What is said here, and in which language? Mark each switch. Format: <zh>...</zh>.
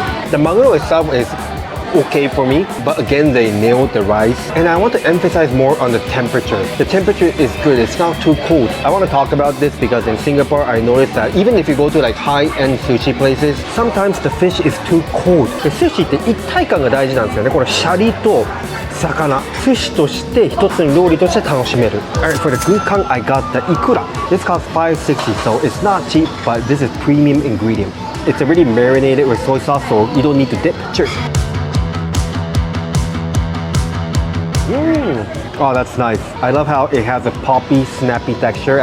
<en>The maguro itself is okay for me, but again they nailed the rice. And I want to emphasize more on the temperature. The temperature is good, it's not too cold. I want to talk about this because in Singapore I noticed that even if you go to like high-end sushi places, sometimes the fish is too cold.</en> <ja>で、sushiって一体感が大事なんですよね。このシャリと魚、寿司として一つの料理として楽しめる。</ja> <en>Alright, for the gukkan I got the ikura. This costs $5.60, so it's not cheap, but this is premium ingredient. It's already marinated with soy sauce, so you don't need to dip. Cheers. Oh, that's nice. I love how it has a poppy, snappy texture.</en>